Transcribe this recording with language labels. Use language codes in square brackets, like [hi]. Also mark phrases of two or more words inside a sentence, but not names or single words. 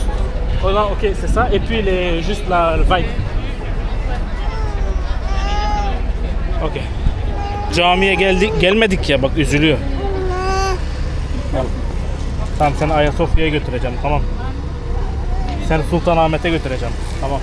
[fr] Oh non, ok, c'est ça. Et puis juste le vibe. Ok. [tr] Camiye gelmedik ya, bak üzülüyor. Tamam, seni Ayasofya'ya götüreceğim, tamam. Seni Sultanahmet'e götüreceğim, tamam.